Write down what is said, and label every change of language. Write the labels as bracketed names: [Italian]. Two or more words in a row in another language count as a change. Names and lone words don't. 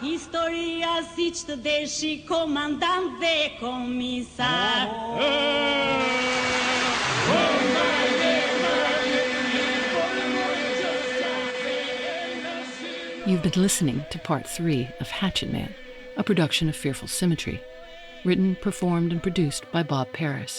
[Albanian] Historia si që të deshi, komandant dhe komisar. [English] You've been listening to Part 3 of Hatchet Man, a production of Fearful Symmetry, written, performed, and produced by Bob Paris.